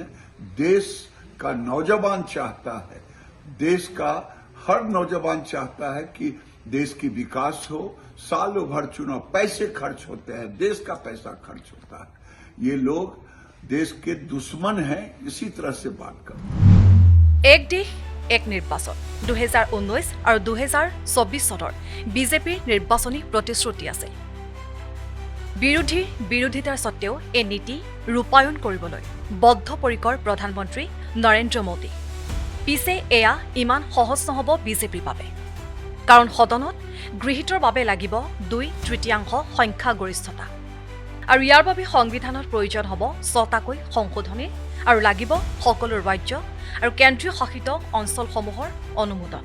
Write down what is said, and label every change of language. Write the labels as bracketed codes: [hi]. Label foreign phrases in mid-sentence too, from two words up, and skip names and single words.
[hi] देश का नौजवान चाहता है, देश का हर नौजवान चाहता है कि देश की विकास हो। सालों भर चुनाव, पैसे खर्च होते हैं, देश का पैसा खर्च होता है। ये लोग देश के दुश्मन हैं, इसी तरह से बात कर। एक देश [as] এক নিৰ্বাচন 2019 আৰু 2024 চনৰ বিজেপিৰ নিৰ্বাচনী প্ৰতিশ্ৰুতি আছে। বিৰোধীৰ বিৰোধিতাৰ সত্ত্বেও এই নীতি ৰূপায়ণ কৰিবলৈ বদ্ধপৰিকৰ প্ৰধানমন্ত্ৰী নৰেন্দ্ৰ মোদী। পিছে এয়া ইমান সহজ নহ'ব বিজেপিৰ বাবে, কাৰণ সদনত গৃহীতৰ বাবে লাগিব 2/3 সংখ্যাগৰিষ্ঠতা আৰু ইয়াৰ বাবে সংবিধানত প্ৰয়োজন হ'ব 6টাকৈ সংশোধনী আৰু লাগিব সকলো ৰাজ্য আৰু কেন্দ্ৰীয় শাসিত অঞ্চলসমূহৰ অনুমোদন।